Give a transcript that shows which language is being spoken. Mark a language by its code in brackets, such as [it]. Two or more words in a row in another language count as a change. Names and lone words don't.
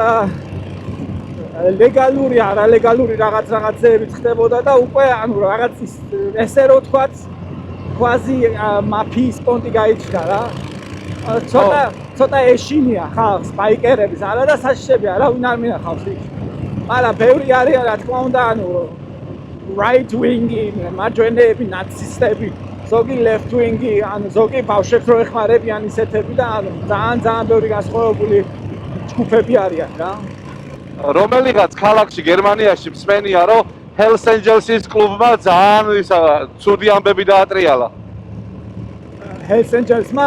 [ka] ლეგალური არალეგალური რაღაცეები ხდებოდა და უკვე ანუ რაღაც ესე რო თქვათ კვაზი მაფიის პონტი გაიჩნდა რა ცოტა ეშინია ხალხს ბაიკერების არა და საშიშები არავინ არ მინახავს იქ მაგრამ ბევრი არიან რა თქმა უნდა ანუ [en] right wing-ი [ka] მარჯვენეები ნაცისტები ზოგი [en] left wing-ი [ka] ანუ ზოგი ბავშვებს რო ეხმარებიან ისეთები და ანუ ძალიან ბევრი განსხვავებული ჯგუფები არიან რა რომელიღაც ქალაქში გერმანიაში მსმენია რომ Hells Angels-ის კლუბმა ძალიან ისა ცუდი ამბები დაატრიალა Hells Angels-მა?